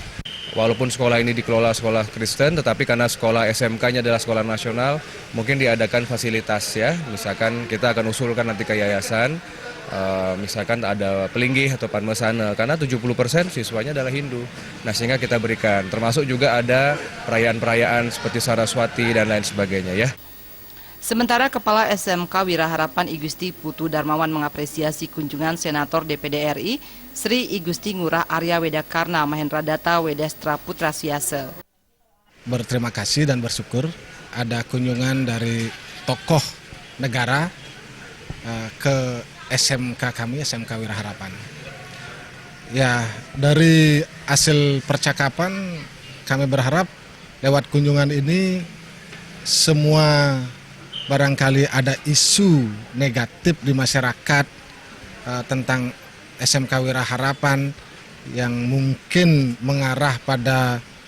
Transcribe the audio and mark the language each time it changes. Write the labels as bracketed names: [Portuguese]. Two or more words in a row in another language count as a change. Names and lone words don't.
[Indonesian] Walaupun sekolah ini dikelola sekolah Kristen, tetapi karena sekolah SMK-nya adalah sekolah nasional, mungkin diadakan fasilitas ya. Misalkan kita akan usulkan nanti ke yayasan, misalkan ada pelinggih atau panmesana, karena 70% siswanya adalah Hindu. Nah, sehingga kita berikan, termasuk juga ada perayaan-perayaan seperti Saraswati dan lain sebagainya ya. Sementara Kepala SMK Wiraharapan Igusti Putu Darmawan mengapresiasi kunjungan Senator DPD RI Sri Igusti Ngurah Arya Wedakarna Mahendradata Wedastra Putra Suyasa. Berterima kasih dan bersyukur ada kunjungan dari tokoh negara ke SMK kami, SMK Wiraharapan. Ya, dari hasil percakapan kami berharap lewat kunjungan ini semua barangkali ada isu negatif di masyarakat tentang SMK Wiraharapan yang mungkin mengarah pada